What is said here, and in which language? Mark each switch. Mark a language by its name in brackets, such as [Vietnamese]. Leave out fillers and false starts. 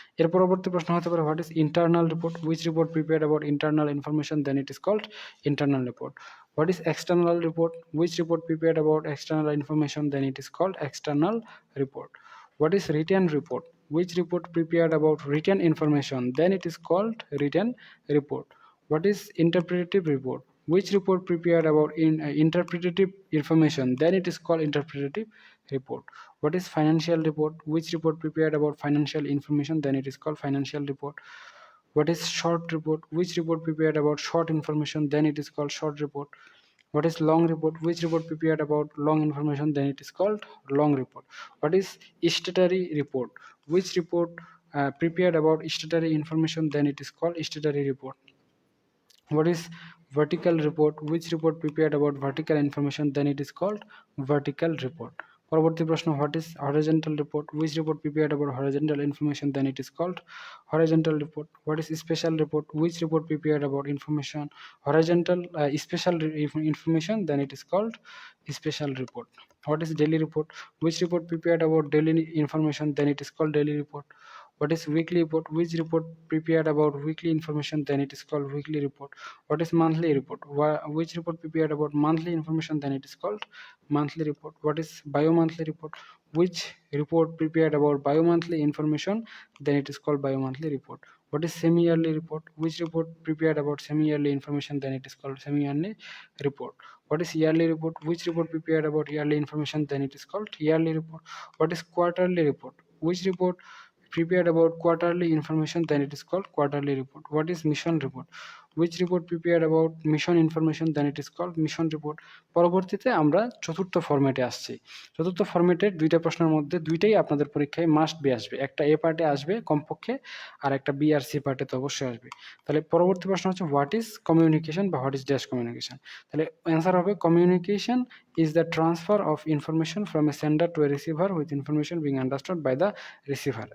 [Bangla] এর পরবর্তী প্রশ্ন হতে পারে [English] What is internal report, which report prepared about internal information then it is called internal report. What is external report, which report prepared about external information then it is called external report. What is written report, which report prepared about written information then it is called written report. What is interpretative report, which report prepared about interpretative information then it is called interpretative report. What is financial report, which report prepared about financial information then it is called financial report. What is short report, which report prepared about short information then it is called short report. What is long report, which report prepared about long information then it is called long report. What is statutory report, which report prepared about statutory information then it is called statutory report. What is vertical report, which report prepared about vertical information then it is called vertical report. [Bangla] পরবর্তী প্রশ্ন [English] What is horizontal report, which report prepared about horizontal information then it is called horizontal report. What is special report, which report prepared about information horizontal special information then it is called special report. What is daily report, which report prepared about daily information then it is called daily report. What is weekly report, which report prepared about weekly information then it is called weekly report. What is monthly report, which report prepared about monthly information then it is called monthly report. What is bi-monthly report, which report prepared about bi-monthly information then it is called bi-monthly report. What is semi-yearly report, which report prepared about semi-yearly information then it is called semi-yearly report. What is yearly report, which report prepared about yearly information then it is called yearly report. What is quarterly report, which report prepared about quarterly information then it is called quarterly report. What is mission report, which report prepared about mission information then it is called mission report. [Bangla] পরবর্তীতে আমরা চতুর্থ ফরম্যাটে আসছি। চতুর্থ ফরম্যাটের দুইটা প্রশ্নের মধ্যে দুইটাই আপনাদের পরীক্ষায় মাস্ট বি আসবে, একটা এ পার্টে আসবে কমপক্ষে আর একটা বি আর সি পার্টে তো অবশ্যই আসবে। তাহলে পরবর্তী প্রশ্ন হচ্ছে [English] What is communication বা what is dash communication. [Bangla] তাহলে অ্যান্সার হবে [English] Communication is the transfer of information from a sender to a receiver with information being understood by the receiver.